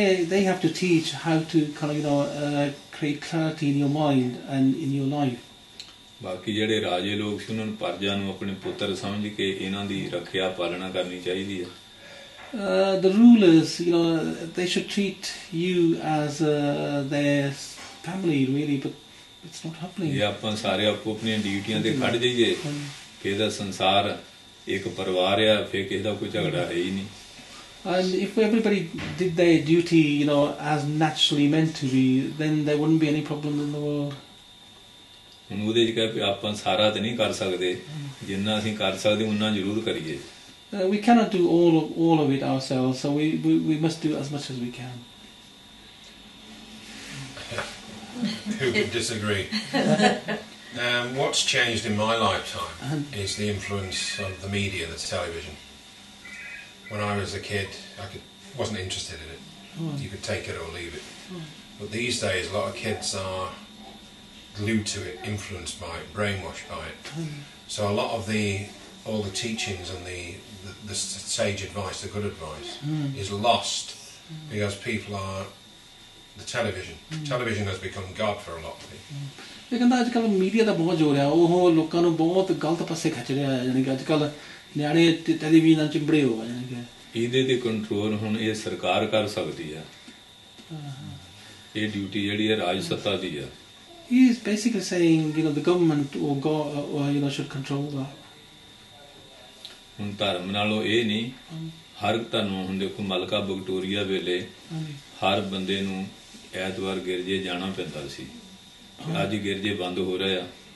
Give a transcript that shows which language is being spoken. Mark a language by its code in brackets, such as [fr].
[en] They have to teach how to kind of, create clarity in your mind and in your life. [pa] ਬਾਕੀ ਜਿਹੜੇ ਰਾਜੇ ਲੋਕ ਸੀ, ਉਹਨਾਂ ਨੂੰ ਪਰਜਾ ਨੂੰ ਆਪਣੇ ਪੁੱਤਰ ਸਮਝ ਕੇ ਇਹਨਾਂ ਦੀ ਰੱਖਿਆ ਪਾਲਣਾ ਕਰਨੀ ਚਾਹੀਦੀ ਹੈ। [en] The rulers, they should treat you as their family, really, but it's not happening. [pa] ਜੇ ਆਪਾਂ ਸਾਰੇ ਆਪੋ ਆਪਣੀਆਂ ਡਿਊਟੀਆਂ ਤੇ ਖੜ ਜਾਈਏ, ਫਿਰ ਦਾ ਸੰਸਾਰ ਇੱਕ ਪਰਿਵਾਰ ਆ, ਫਿਰ ਕਿਸੇ ਦਾ ਕੋਈ ਝਗੜਾ ਹੈ ਹੀ ਨਹੀਂ। [en] And if everybody did their duty, as naturally meant to be, then there wouldn't be any problem in the world. [pa] ਹੁਣ ਉਹਦੇ 'ਚ ਕਹਿ ਆਪਾਂ ਸਾਰਾ ਤਾਂ ਨਹੀਂ ਕਰ ਸਕਦੇ, ਜਿੰਨਾ ਅਸੀਂ ਕਰ ਸਕਦੇ ਉਨਾ ਜ਼ਰੂਰ ਕਰੀਏ। [en] We cannot do all of it ourselves, so we must do as much as we can. Who could disagree? What's changed in my lifetime is the influence of the media, the television. When I was a kid, wasn't interested in it. You could take it or leave it. But these days, a lot of kids are glued to it, influenced by it, brainwashed by it. So a lot of all the teachings and the sage advice, the good advice, is lost because people are the television. Television has become God for a lot of people. [pa] ਇਹ ਕਹਿੰਦਾ ਅੱਜ ਕੱਲ੍ਹ media ਦਾ ਬਹੁਤ ਜ਼ੋਰ ਆ, ਉਹ ਲੋਕਾਂ ਨੂੰ ਬਹੁਤ ਗਲਤ ਪਾਸੇ ਖਿੱਚ ਰਿਹਾ ਹੈ। ਯਾਨੀ ਕਿ ਅੱਜ ਕੱਲ੍ਹ ਨਿਆਣੇ ਟੈਲੀਵਿਜ਼ਨ ਨਾਲ ਚਿੰਬੜੇ ਹੋ ਗਏ। ਯਾਨੀ ਕਿ ਇਹਦੇ ਤੇ ਕੰਟਰੋਲ ਹੁਣ ਇਹ ਸਰਕਾਰ ਕਰ ਸਕਦੀ ਆ, ਇਹ ਡਿਊਟੀ ਜਿਹੜੀ ਹੈ ਰਾਜ ਸੱਤਾ ਦੀ ਆ। [en] He is basically saying, the government or God, should control that. [pa] ਹੁਣ ਧਰਮ ਨਾਲੋਂ ਇਹ ਨਹੀਂ, ਹਰ ਧਰਮ ਹੁਣ ਦੇਖੋ, ਮਲਕਾ ਵਿਕਟੋਰੀਆ ਵੇਲੇ ਹਰ ਬੰਦੇ ਨੂੰ ਐਤਵਾਰ ਗਿਰਜੇ ਜਾਣਾ ਪੈਂਦਾ ਸੀ, ਅੱਜ ਗਿਰਜੇ ਬੰਦ ਹੋ ਰਹੇ ਆ।